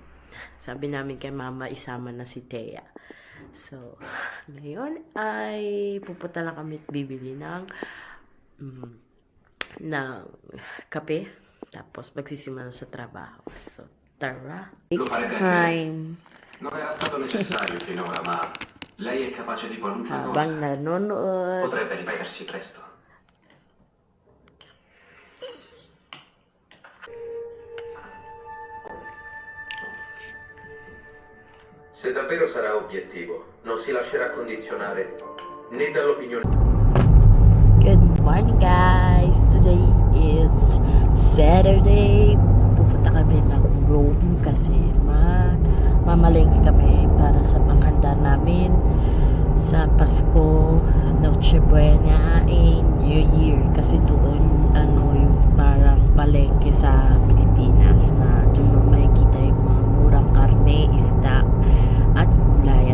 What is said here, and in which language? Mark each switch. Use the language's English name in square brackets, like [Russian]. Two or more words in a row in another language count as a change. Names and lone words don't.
[Filipino] Sabi namin kay mama, isama na si Thea. So, ngayon ay pupunta lang kami at bibili ng kape, tapos magsisimula sa trabaho. So, tara. [English] It's time. [Italian] Non era stato necessario finora, ma lei è capace di qualunque cosa. [Filipino] Habang nanonood. [Italian] Potrebbe ripetersi presto. Se davvero sarà obiettivo, non si lascerà condizionare né dall'opinione. [English] Good morning guys! Today is Saturday. [Filipino] Pupunta kami ng Rome kasi mamalengke kami para sa panghanda namin sa Pasko, Noche Buena, and New Year. Kasi doon yung parang palengke sa Pilipinas na doon mo makikita yung mga murang karne, isda at gulay.